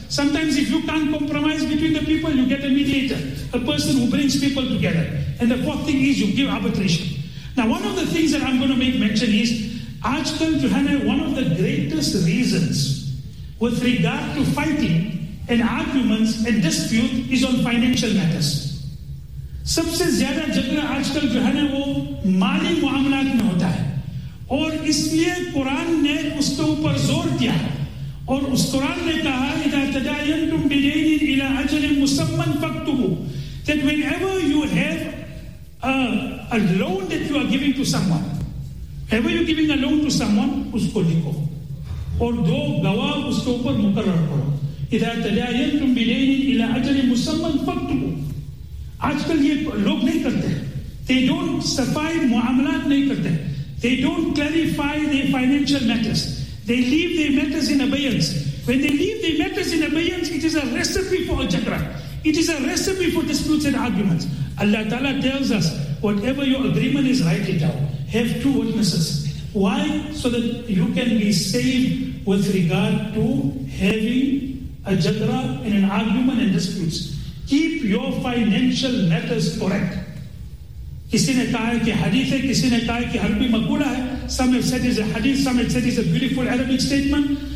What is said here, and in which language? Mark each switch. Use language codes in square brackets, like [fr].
[en] Sometimes if you can't compromise between the people, you get a mediator, a person who brings people together. And the fourth thing is you give arbitration. Now, one of the things that I'm going to make mention is, [hi] aajkal jo hai na, [en] one of the greatest reasons with regard to fighting and arguments and dispute is on financial matters. [hi] सबसे ज्यादा झगड़ा आजकल जो है ना वो माली मामलात में होता है, और इसलिए कुरान ने उसके ऊपर जोर दिया है, और उस कुरान ने कहा [ar] اذا تداينتم بدين الى اجل مسمى فاكتبوا, [en] that whenever you have a loan that you are giving to someone, [hi] whenever you're giving a loan to someone, उसको लिखो और दो गवाह उसके ऊपर मुकर्रर करो. [ar] اذا تداينتم بدين الى اجل مسمى فاكتبوا. [hi] आजकल ये लोग नहीं करते हैं. [en] They don't [hi] सफाई मामलात नहीं करते हैं. [en] They don't clarify their financial matters. They leave their matters in abeyance. When they leave their matters in abeyance, it is a recipe for a jagra. It is a recipe for disputes and arguments. Allah Ta'ala tells us, whatever your agreement is, write it down. Have two witnesses. Why? So that you can be saved with regard to having a jagra and an argument and disputes. Keep your financial matters correct. [hi] किसी ने कहा है कि हदीस है, किसी ने कहा है कि अरबी मकबूला है. [en] Some have said it's a hadith, some have said it's a beautiful Arabic statement.